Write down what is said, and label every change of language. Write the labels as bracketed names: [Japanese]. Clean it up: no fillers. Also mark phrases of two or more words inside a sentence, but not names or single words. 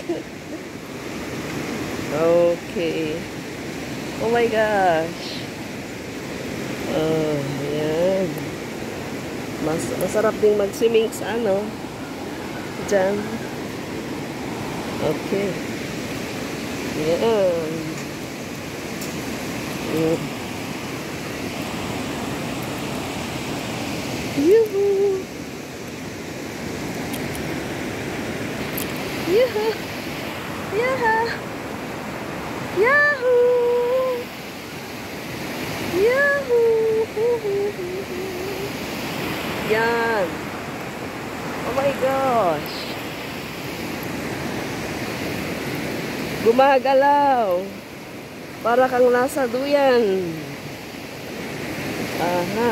[English] Okay. Oh my gosh. [Filipino] Ayan. Masarap ding mag-swimming sa ano. Diyan. Okay. Ayan. Yoo-hoo. Yoo-hoo. Yoo-hoo. Yahoo! Yahoo! [English] Yan. Oh my gosh. [Filipino] Gumagalaw. Para kang nasa duyan. Aha.